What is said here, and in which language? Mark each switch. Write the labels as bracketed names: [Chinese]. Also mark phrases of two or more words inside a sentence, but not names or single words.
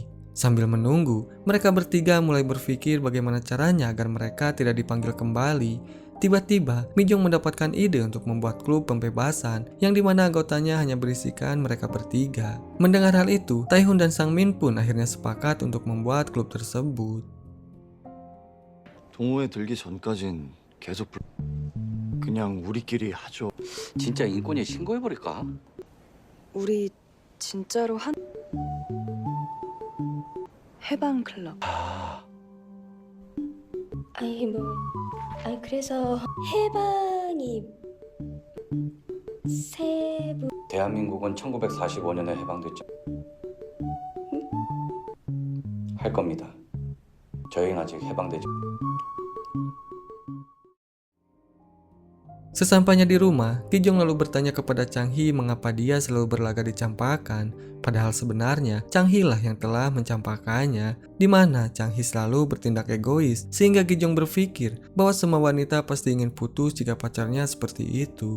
[Indonesian] Sambil menunggu, mereka bertiga mulai berpikir bagaimana caranya agar mereka tidak dipanggil kembali. Tiba-tiba, Mi Jeong mendapatkan ide untuk membuat klub pembebasan yang dimana anggotanya hanya berisikan mereka bertiga. Mendengar hal itu, Tae-hun dan Sang Min pun akhirnya sepakat untuk membuat klub tersebut. [Korean] 동호회 들기 전까진 계속 그냥 우리끼리 하죠. 진짜 인권위에 신고해버릴까? 우리 진짜로 한 해방 클럽. 그래서 해방이 세부 대한민국은 1945년에 해방됐죠. 할 겁니다. 저희는 아직 해방되지. [Indonesian] Sesampainya di rumah, Gi Jong lalu bertanya kepada Chang Hee mengapa dia selalu berlagak dicampakkan. Padahal sebenarnya Chang Hee lah yang telah mencampakkannya, di mana Chang Hee selalu bertindak egois, sehingga Gi Jong berpikir bahwa semua wanita pasti ingin putus jika pacarnya seperti itu.